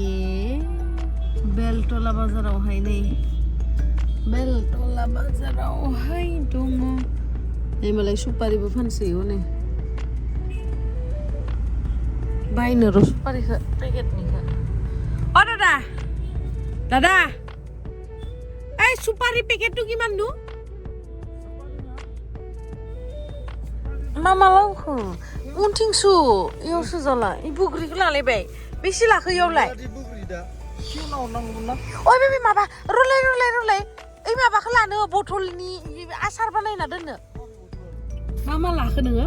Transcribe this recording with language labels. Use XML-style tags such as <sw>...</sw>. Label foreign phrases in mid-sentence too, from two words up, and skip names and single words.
<brx>बेलतला बाजारावहाय नै बेलतला बाजारावहाय दङ नै मालाय सुपारिबो फानसै हनै बायनो र' सुपारिखौ पेकेटनिखौ अ दादा</brx> <as>এই সুপারি পেকেটটো কিমান</as> <brx>দু मामा लावखो उनथिंसो इयावसो जाला इ बुग्रिखौ लालायबाय बेसे लाखो इयावलाय ओइ बे माबा रुलाय ओइ माबाखौ लानो बथलनि आसार बानायना दोननो मा लाखो नोङो</brx>